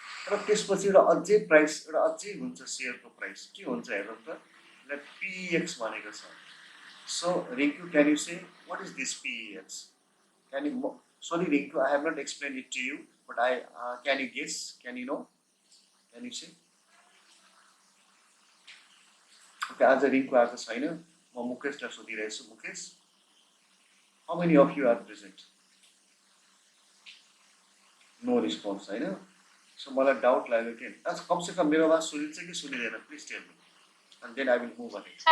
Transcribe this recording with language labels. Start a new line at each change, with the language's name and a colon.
Nepali: र त्यसपछि एउटा अझै प्राइस एउटा अझै हुन्छ सेयरको प्राइस के हुन्छ हेरौँ त, PEX भनेको छ।
English: So Rinku can you say what is this PEX? Can you, sorry Rinku I have not explain it to you, but I can you guess, can you know, can you say?
Nepali: Okay, आज रिङ्कु आएको छैन, म मुकेशलाई सोधिरहेछु। Mukesh,
English: How many of you are present?
Nepali: No response होइन। So मलाई doubt लाग्यो कि कमसेकम मेरो आवाज सुनिन्छ कि सुनिँदैन,
English: Please tell me and then I will move on.